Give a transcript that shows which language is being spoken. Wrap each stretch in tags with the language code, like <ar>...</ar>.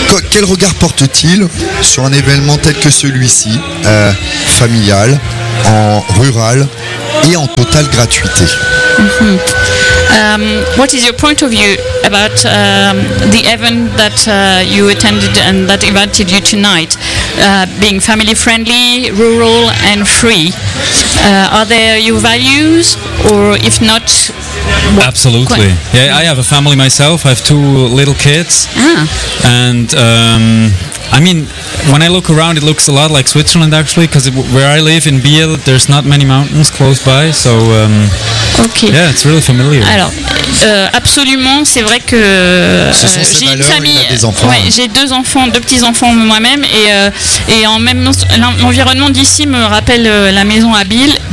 <fr>Quel regard porte-t-il sur un événement tel que celui-ci, familial, en rural et en totale gratuité?</fr> <en>What is your point of view about the event that you attended and that invited you tonight? Being family friendly, rural and free. Are there your values, or if not? Absolutely. Yeah, I have a family myself. I have two little kids. And I mean, when I look around, it looks a lot like Switzerland, actually, because where I live in Biel, there's not many mountains close by, so yeah, it's really familiar.</en> <fr>Alors, absolument, c'est vrai que j'ai une famille, j'ai deux petits enfants moi-même, et en même temps, l'environnement d'ici me rappelle la maison à Biel.</fr>